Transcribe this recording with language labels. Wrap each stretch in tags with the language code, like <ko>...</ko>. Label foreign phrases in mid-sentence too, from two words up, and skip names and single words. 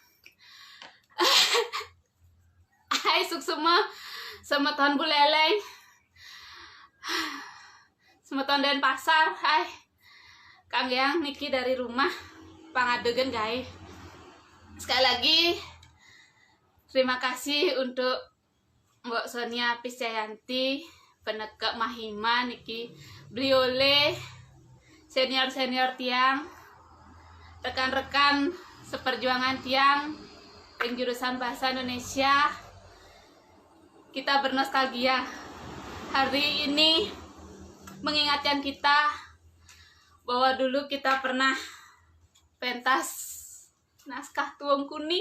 <ban>Hai Suksema, semeton Buleleng, semeton Denpasar.</ban> <id>Hai Kang Yang Niki dari rumah pangadegen guys. Sekali lagi terima kasih untuk Mbak Sonia Piscayanti, penegak Mahima Niki, Bliole, senior-senior tiang, rekan-rekan seperjuangan tiang yang jurusan bahasa Indonesia. Kita bernostalgia. Hari ini mengingatkan kita bahwa dulu kita pernah pentas naskah tuung kuning.</id>